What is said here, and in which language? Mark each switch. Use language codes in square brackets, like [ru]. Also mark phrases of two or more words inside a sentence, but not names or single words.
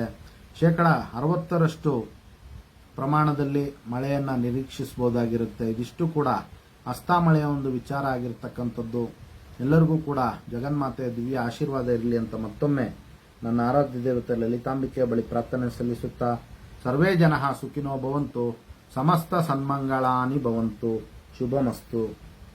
[kn] 60% ಪ್ರಮಾಣದಲ್ಲಿ ಮಳೆಯನ್ನು ನಿರೀಕ್ಷಿಸಬಹುದಾಗಿರುತ್ತೆ. ಇದಿಷ್ಟು ಕೂಡ ಹಸ್ತಾಮಳೆಯ ಒಂದು ವಿಚಾರ ಆಗಿರತಕ್ಕಂಥದ್ದು. ಎಲ್ಲರಿಗೂ ಕೂಡ ಜಗನ್ಮಾತೆಯ ದಿವ್ಯ ಆಶೀರ್ವಾದ ಇರಲಿ ಅಂತ ಮತ್ತೊಮ್ಮೆ ನನ್ನ ಆರಾಧ್ಯ ದೇವತೆ ಲಲಿತಾಂಬಿಕೆಯ ಬಳಿ ಪ್ರಾರ್ಥನೆ ಸಲ್ಲಿಸುತ್ತಾ, [sa] सर्वे जनाः सुखिनो भवन्तु समस्त सन्मङ्गलानि भवन्तु शुभमस्तु.